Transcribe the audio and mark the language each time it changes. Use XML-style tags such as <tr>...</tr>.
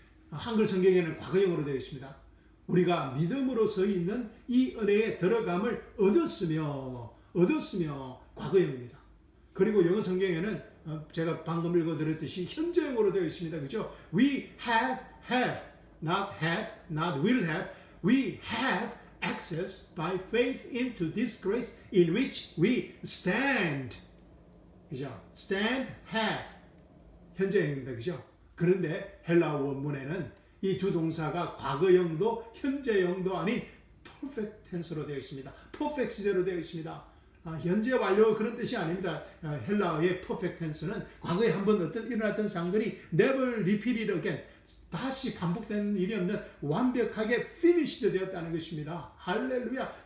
<ko>한글 성경에는 과거형으로 되어 있습니다. 우리가 믿음으로 서 있는 이 은혜에 들어감을 얻었으며 과거형입니다. 그리고 영어 성경에는 제가 방금 읽어드렸듯이 현재형으로 되어 있습니다.</ko> <en>그죠? We have, not have, not will have. We have access by faith into this grace in which we stand.</en> <ko>그죠? stand, have. 현재형입니다. 그죠? 그런데 헬라어 원문에는 이 두 동사가 과거형도 현재형도 아닌 perfect tense로 되어 있습니다. perfect 시제로 되어 있습니다. 현재 완료 그런 뜻이 아닙니다. 헬라어의 perfect tense는 과거에 한번 어떤 일어났던 사건이</ko> <en>never repeated again,</en> <ko>다시 반복되는 일이 없는 완벽하게 finished 되었다는 것입니다. 할렐루야.</ko>